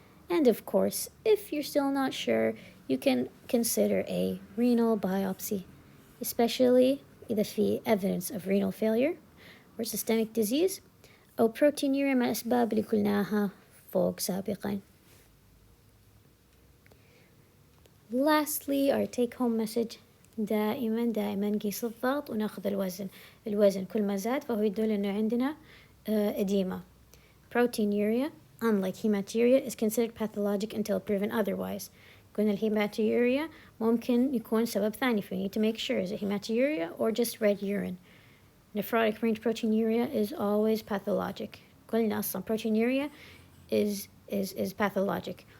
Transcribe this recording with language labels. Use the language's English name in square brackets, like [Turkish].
[English] And of course, if you're still not sure, you can consider a renal biopsy, especially [Arabic] إذا في [English] evidence of renal failure or systemic disease [Arabic] أو [English] proteinuria [Arabic] مع الأسباب اللي قلناها فوق سابقا. [English] Lastly, our take-home message: [Arabic] دائما نقيس الضغط وناخذ الوزن كل ما زاد فهو يدل إنه عندنا edema. [English] Proteinuria, unlike hematuria, is considered pathologic until proven otherwise. [Arabic] قلنا الهيماتوريا ممكن يكون سبب ثاني, [English] we need to make sure is it hematuria or just red urine. Nephrotic range proteinuria is always pathologic. [Arabic] قلنا أصلا [English] proteinuria is pathologic.